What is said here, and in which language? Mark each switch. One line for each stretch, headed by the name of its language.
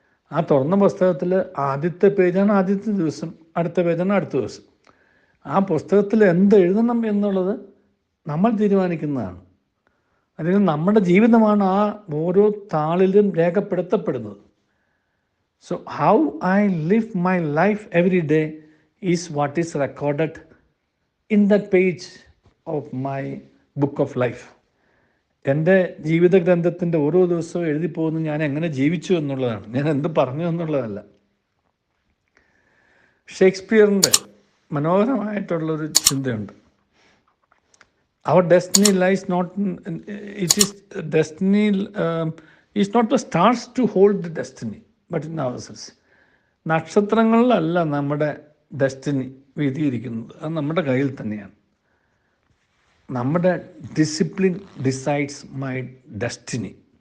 Malayalam: ആ തുറന്ന പുസ്തകത്തിൽ ആദ്യത്തെ പേജാണ് ആദ്യത്തെ ദിവസം, അടുത്ത പേജാണ് അടുത്ത ദിവസം. ആ പുസ്തകത്തിൽ എന്ത് എഴുതണം എന്നുള്ളത് നമ്മൾ തീരുമാനിക്കുന്നതാണ്. അല്ലെങ്കിൽ നമ്മുടെ ജീവിതമാണ് ആ ഓരോ താളിലും രേഖപ്പെടുത്തപ്പെടുന്നത്.
English: So how I live my life every day is what is recorded in that page of my book of life.
Malayalam: എൻ്റെ ജീവിത ഗ്രന്ഥത്തിൻ്റെ ഓരോ ദിവസവും എഴുതി പോകുന്നത് ഞാൻ എങ്ങനെ ജീവിച്ചു എന്നുള്ളതാണ്, ഞാൻ എന്ത് പറഞ്ഞു എന്നുള്ളതല്ല. ഷേക്സ്പിയറിൻ്റെ മനോഹരമായിട്ടുള്ളൊരു ചിന്തയുണ്ട്.
English: Our destiny lies not it is destiny is not the stars to hold the destiny but in ourselves.
Malayalam: നക്ഷത്രങ്ങളിലല്ല നമ്മുടെ ഡെസ്റ്റിനി വിധിയിരിക്കുന്നത്, അത് നമ്മുടെ കയ്യിൽ തന്നെയാണ്.
English: നമ്മുടെ discipline decides my destiny.